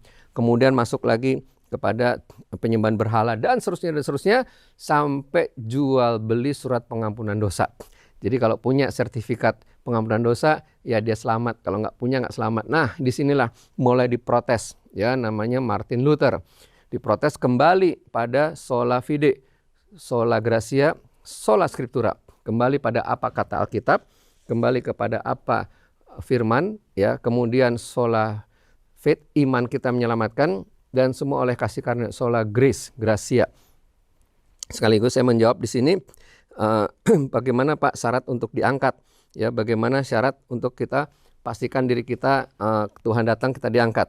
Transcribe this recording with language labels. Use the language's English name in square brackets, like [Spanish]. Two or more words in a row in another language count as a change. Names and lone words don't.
[Indonesian] Kemudian masuk lagi kepada penyembahan berhala dan seterusnya sampai jual beli surat pengampunan dosa. Jadi kalau punya sertifikat pengampunan dosa, ya dia selamat. Kalau nggak punya, nggak selamat. Nah, disinilah mulai diprotes. Ya, namanya Martin Luther. Diprotes kembali pada [Latin] sola fide, sola gratia, sola scriptura. [Indonesian] Kembali pada apa kata Alkitab, kembali kepada apa firman, ya. Kemudian [Latin] sola faith, [Indonesian] iman kita menyelamatkan, dan semua oleh kasih karunia, [Latin] sola grace, [Indonesian] gracia. Sekaligus saya menjawab di sini bagaimana Pak syarat untuk diangkat, ya, bagaimana syarat untuk kita pastikan diri kita Tuhan datang kita diangkat.